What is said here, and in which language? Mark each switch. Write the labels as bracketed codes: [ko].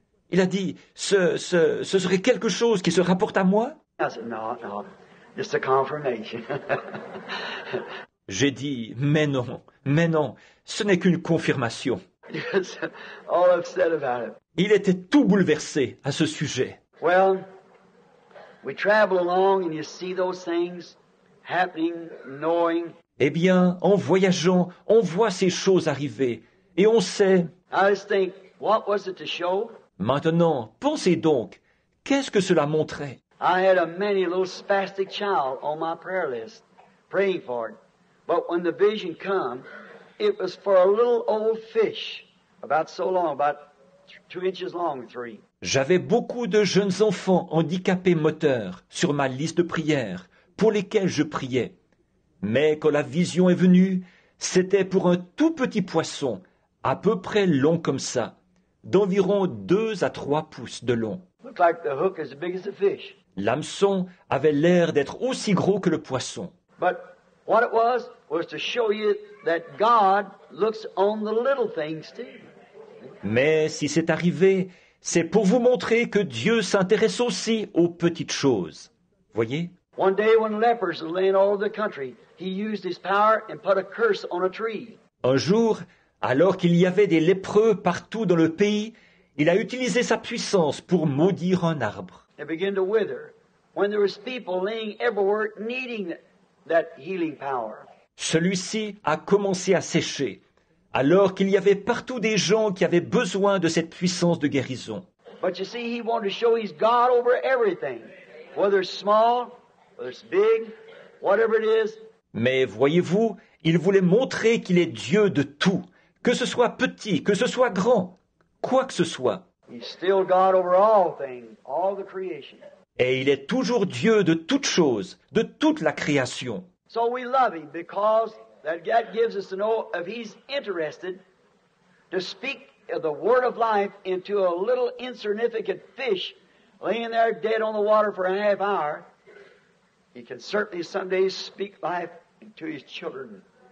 [fr] Il a dit, ce serait quelque chose qui se rapporte à moi? [en] I said, no, just a confirmation. [fr] J'ai dit, mais non, ce n'est qu'une confirmation. [en] He was all upset about it. [fr] Il était tout bouleversé à ce sujet. [en] Well, we travel along and you see those things happening, knowing. [fr] Eh bien, en voyageant, on voit ces choses arriver, et on sait. [en] I just think, what was it to show? [fr] Maintenant, pensez donc, qu'est-ce que cela montrait? [en] I had a many little spastic child on my prayer list, praying for it. But when the vision come, it was for a little old fish, about so long, about 2 inches long, 3. [fr] J'avais beaucoup de jeunes enfants handicapés moteurs sur ma liste de prières, pour lesquels je priais. Mais quand la vision est venue, c'était pour un tout petit poisson, à peu près long comme ça, d'environ 2 à 3 pouces de long. [en] Looked like the hook as big as the fish. [fr] L'hameçon avait l'air d'être aussi gros que le poisson. [en] But what it was to show you that God looks on the little things too. [fr] Mais si c'est arrivé, c'est pour vous montrer que Dieu s'intéresse aussi aux petites choses. Voyez? [en] One day when lepers were laying all over the country, he used his power and put a curse on a tree. [fr] Un jour, alors qu'il y avait des lépreux partout dans le pays, il a utilisé sa puissance pour maudire un arbre. [en] It began to wither. When there was people laying everywhere needing that healing power. [fr] Celui-ci a commencé à sécher, alors qu'il y avait partout des gens qui avaient besoin de cette puissance de guérison. [en] But you see, he wanted to show he's God over everything. Whether it's small, whether it's big, whatever it is. [fr] Mais voyez-vous, il voulait montrer qu'il est Dieu de tout, que ce soit petit, que ce soit grand, quoi que ce soit. [en] He's still God over all things, all the creation. [fr] Et il est toujours Dieu de toutes choses, de toute la création. [en] So we love him because that gives us to know if he's interested to speak the word of life into a little insignificant fish laying there dead on the water for a half hour. He can certainly someday speak life into his children.